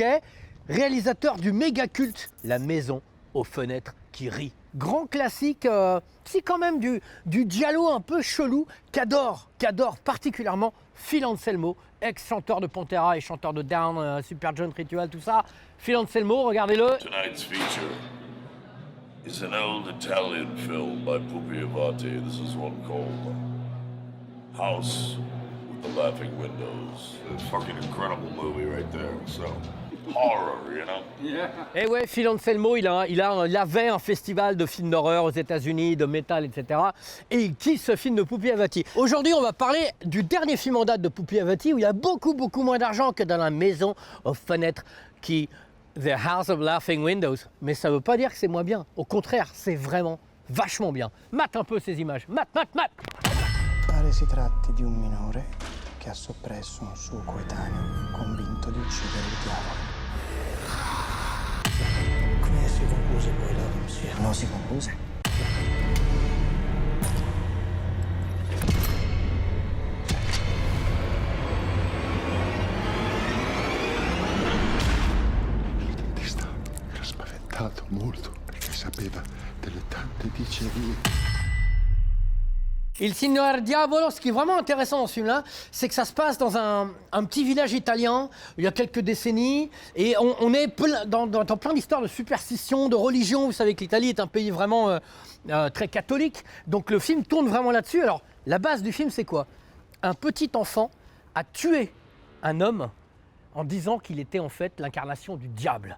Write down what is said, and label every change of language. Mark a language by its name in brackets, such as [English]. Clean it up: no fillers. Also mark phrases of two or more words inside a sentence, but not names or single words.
[French] Réalisateur du méga culte La Maison aux fenêtres qui rit. Grand classique, c'est quand même du giallo un peu chelou qu'adore particulièrement Phil Anselmo, ex-chanteur de Pantera et chanteur de Down, Supergiant Ritual, tout ça. Phil Anselmo, regardez-le. [English] Tonight's feature is an old Italian film by Pupi Avati. This is one called House with the Laughing Windows. A fucking incredible movie right there. So, horror, you know? [French] Et ouais, Phil Anselmo, il avait un festival de films d'horreur aux États-Unis, de métal, etc. Et il kiffe ce film de Pupi Avati. Aujourd'hui, on va parler du dernier film en date de Pupi Avati, où il y a beaucoup moins d'argent que dans La Maison aux fenêtres qui... The House of Laughing Windows. Mais ça veut pas dire que c'est moins bien. Au contraire, c'est vraiment vachement bien. Mate un peu ces images. Mate. [Italian] Pare si tratti di un minore che ha soppresso un suo coetaneo convinto di uccidere il diavolo. Come si concluse poi l'autopsia? Non si concluse. Molto, perché sapeva delle tante dicerie. Il Signor Diavolo, [French] ce qui est vraiment intéressant dans ce film-là, c'est que ça se passe dans un petit village italien, il y a quelques décennies, et on est dans plein d'histoires de superstitions, de religion. Vous savez que l'Italie est un pays vraiment très catholique, donc le film tourne vraiment là-dessus. Alors, la base du film, c'est quoi? Un petit enfant a tué un homme en disant qu'il était en fait l'incarnation du diable.